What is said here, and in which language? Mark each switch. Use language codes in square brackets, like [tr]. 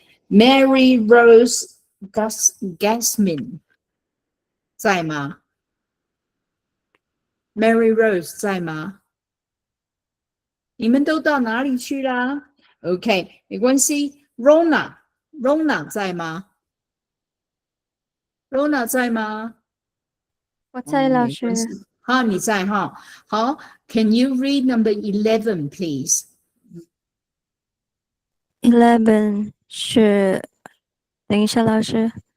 [zh] Mary Rose Gasmin 在吗 ？Mary Rose 在吗？你们都到哪里去啦 ？OK， 没关系。 Rona 在吗 ？Rona 在吗？我在老师。好，你在哈。 [en] 好 ，Can you read number 11, please? [zh] 11是，等一下，老师。